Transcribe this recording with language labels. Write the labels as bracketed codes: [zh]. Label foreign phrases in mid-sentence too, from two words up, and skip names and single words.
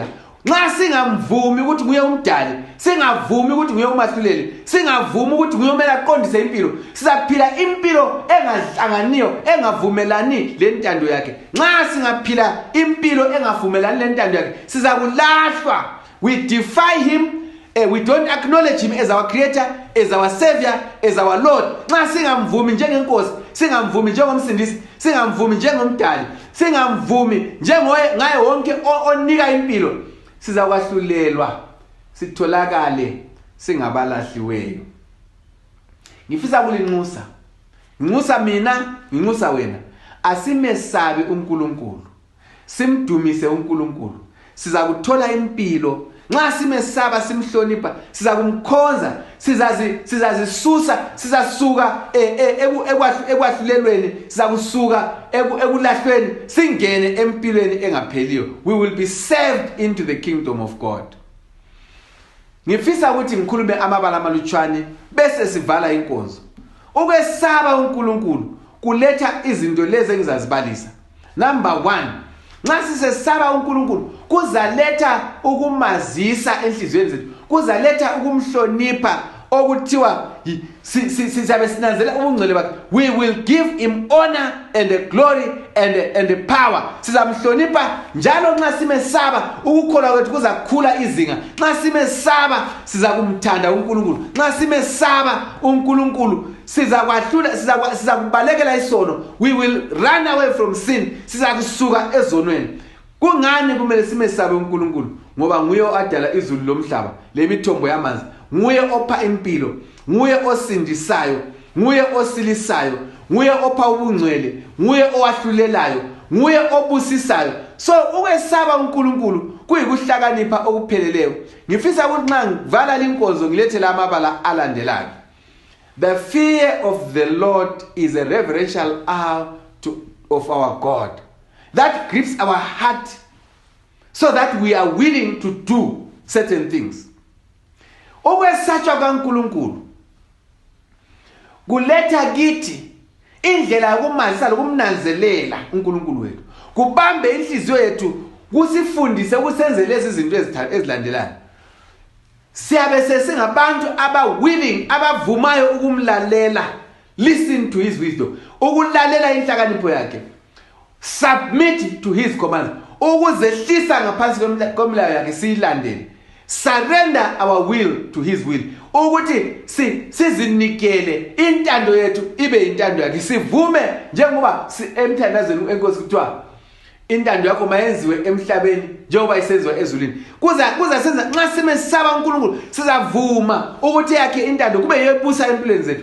[nd] Nxa singamvumi ukuthi nguye umdali, singavumi ukuthi nguye umahluleli, singavumi ukuthi nguye omele aqondise impilo, sizaphila impilo engahlanganiyo, engavumelani lentando yakhe. Nxa singaphila impilo engavumelani lentando yakhe, sizakulahlwa. [en] We defy him we don't acknowledge him as our creator, as our savior, as our Lord. [nd] Nxa singamvumi njengenkosi, singamvumi njengomsindisi, singamvumi njengomdali, singamvumi ngaye wonke onika impilo, sizakwahlulelwa sitholakale singabalahliweyo. Ngifisa kulinxusa. Nginxusa mina, nginxusa wena. Asimesabe uNkulunkulu. Simdumise uNkulunkulu. Siza kuthola impilo. Nxa simesaba simhlonipha, siza kumkhonza, sizazisusa, sizasuka ekwahlulelweni, siza kusuka ekulahlweni, singene empilweni engapheliyo. [en] We will be saved into the kingdom of God. [nd] Ngifisa ukuthi ngikhulume amabala amalutshwane bese sivala inkonzo. Ukwesaba uNkulunkulu kuletha izinto lezi engizazibalisa. Number 1, nxa sisesaba uNkulunkulu kuzaletha ukumazisa enhliziyweni zethu, kuzaletha ukumhlonipha okuthiwa sizabe sinanzela ubungcwele bakhe. [en] We will give him honor and the glory and the power. [nd] Sizamhlonipha njalo nxa simesaba, ukukholwa kwethu kuzakhula izinga. Nxa simesaba sizakumthanda uNkulunkulu. Nxa simesaba uNkulunkulu sizakubalekela isono. [en] We will run away from sin. [nd] Sizakusuka ezonweni. Kungani kumele simesabe uNkulunkulu? Ngoba nguye oadala izulu lomhlaba lemithombo yamanzi, nguye opha impilo, nguye osindisayo, nguye osilisayo, nguye opha ubungcwele, nguye owahlulelayo, nguye obusisayo. So ukwesaba uNkulunkulu kuyikuhlakanipha okupheleleyo. Ngifisa ukuthi nxa ngivala linkonzo ngilethe la amabala alandelayo. [en] The fear of the Lord is a reverential awe of our God that grips our heart so that we are willing to do certain things. [nd] Ukwesatshwa kaNkulunkulu kuletha kithi indlela yokumazisa lokumnanzelela uNkulunkulu wethu. Kubambe inhliziyo yethu, kusifundise ukusenze lezi zinto ezilandelayo. Siyabe sesingabantu willing, abavumayo ukumlalela. [en] Listen to his wisdom. [nd] Ukulalela inhlakanipho yakhe. [en] Submit to his commands. [nd] Ukuzehlisa ngaphansi komlayo yakhe siyilandele. [en] Surrender our will to his will. [nd] Ukuthi sizinikele intando yethu ibe intando yakhe. Sivume njengoba emthandazweni enkosi kuthiwa intando yakho mayenziwe emhlabeni njengoba isenziwa ezulwini. Kuza senza nxa simesaba uNkulunkulu sizavuma ukuthi yakhe intando kube yebusa empilweni zethu.